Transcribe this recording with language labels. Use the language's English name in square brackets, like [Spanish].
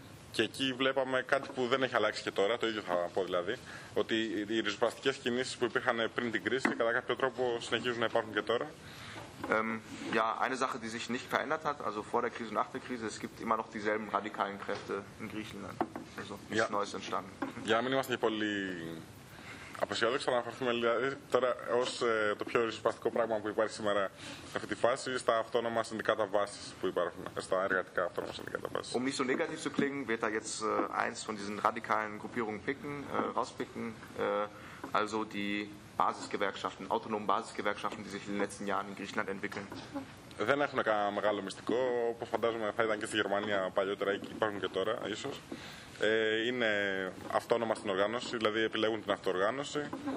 [Greek] Και εκεί βλέπαμε κάτι που δεν έχει αλλάξει και τώρα, το ίδιο θα πω δηλαδή, ότι οι ριζοσπαστικές κινήσεις που υπήρχαν πριν την κρίση κατά κάποιο τρόπο συνεχίζουν να υπάρχουν και τώρα. [German] Ja, eine Sache, die sich nicht verändert hat, also vor der Krise und nach der Krise, es gibt immer noch dieselben radikalen Kräfte in Griechenland. Also nichts Neues entstanden. [Greek] Ja, μην είμαστε και πολύ απεσιόδοξοι, να αναφερθούμε δηλαδή τώρα ως το πιο ριζοσπαστικό πράγμα που υπάρχει σήμερα σε αυτή τη φάση, στα αυτόνομα συνδικάτα βάσης που υπάρχουν, στα εργατικά αυτόνομα συνδικάτα βάσης. [German] Um nicht so negativ zu klingen, wird er jetzt eins von diesen radikalen Gruppierungen rauspicken, also die Basisgewerkschaften, autonomen Basisgewerkschaften, die sich in den letzten Jahren in Griechenland entwickeln. [Greek] Δεν έχουν κανένα μεγάλο μυστικό, όπως φαντάζομαι θα ήταν και στη Γερμανία παλιότερα, υπάρχουν και τώρα ίσως. Είναι αυτόνομα στην οργάνωση, δηλαδή επιλέγουν την αυτοοργάνωση.